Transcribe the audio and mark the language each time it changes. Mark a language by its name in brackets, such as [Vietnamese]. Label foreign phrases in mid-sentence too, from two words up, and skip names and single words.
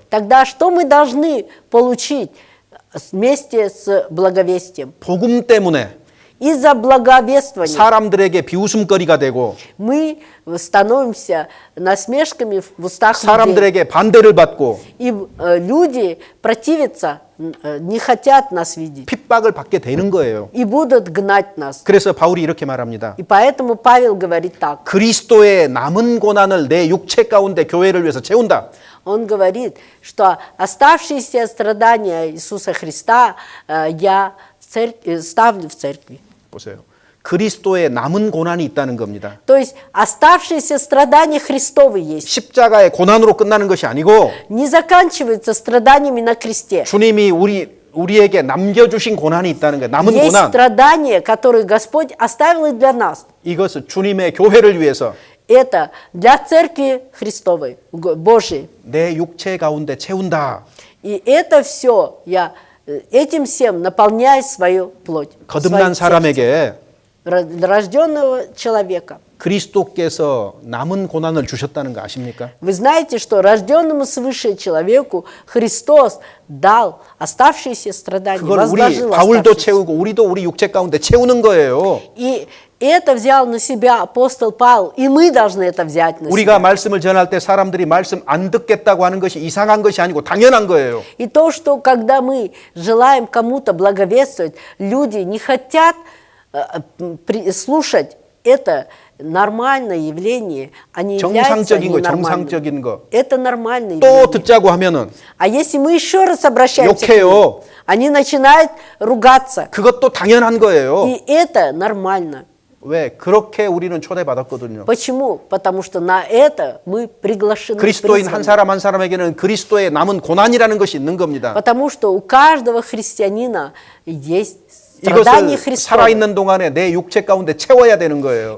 [Russian] Тогда что мы должны получить вместе с благовестием? [Korean] 복음 때문에 [Russian] Из-за благовествования [Korean] 사람들에게 비웃음거리가 되고 [Russian] мы становимся насмешками в устах людей. [Korean] 사람들에게 반대를 받고 [Russian] И люди противятся, не хотят нас видеть. [Korean] 핍박을 받게 되는 거예요. [Russian] И будут гнать нас. [Korean] 그래서 바울이 이렇게 말합니다. [Russian] И поэтому Павел говорит так. [Korean] 그리스도의 남은 고난을 내 육체 가운데 교회를 위해서 채운다. [Russian] Он говорит, что оставшиеся страдания Иисуса Христа я ставлю в церкви. [Korean] 보세요. 그리스도의 남은 고난이 있다는 겁니다. [Russian] То есть оставшиеся страдания Христовы есть. [Korean] 십자가의 고난으로 끝나는 것이 아니고 [Russian] Не заканчиваются страданиями на кресте. [Korean] 주님이 우리에게 남겨주신 고난이 있다는 거예요. 남은 [Russian] Есть [Korean] 고난. [Russian] страдания, которые Господь оставил и для нас. [Korean] 이것은 주님의 교회를 위해서 [Russian] Это для церкви Христовой, Божией. [Korean] 내 육체 가운데 채운다. [Russian] И это все, я этим всем наполняю свою плоть. [Korean] 거듭난 사람에게 [Russian] Рожденного человека. [Korean] 그리스도께서 남은 고난을 주셨다는 거 아십니까? [Russian] Вы знаете, что рожденному свыше человеку Христос дал оставшиеся страдания, [Korean] 그걸 우리 [Russian] возложил [Korean] 바울도 [Russian] оставшиеся. [Korean] 채우고 우리도 우리 육체 가운데 채우는 거예요. [Russian] И это взял на себя апостол Павел, и мы должны это взять на [Korean] 우리가 [Russian] себя. [Korean] 말씀을 전할 때 사람들이 말씀 안 듣겠다고 하는 것이 이상한 것이 아니고 당연한 거예요. [Russian] И то, что когда мы желаем кому-то благовествовать, люди не хотят слушать, это нормальное явление, а не является [Korean] 정상적인 거, [Russian] ненормальным. [Korean] 정상적인 거. [Russian] Это нормальное [Korean] 또 [Russian] явление. [Korean] 듣자고 하면은 [Russian] А если мы еще раз обращаемся к [Korean] 욕해요. [Russian] ним, они начинают ругаться. [Korean] 그것도 당연한 거예요. [Russian] И это нормально. [Korean] 왜? 그렇게 우리는 초대받았거든요. [Russian] Почему? Потому что на это мы приглашены. [Korean] 그리스도인 한 [Russian] призваны. [Korean] 사람 한 사람에게는 그리스도의 남은 고난이라는 것이 있는 겁니다. [Russian] Потому что у каждого христианина есть страдания [Korean] 이것을 [Russian] Христова. [Korean] 살아있는 동안에 내 육체 가운데 채워야 되는 거예요.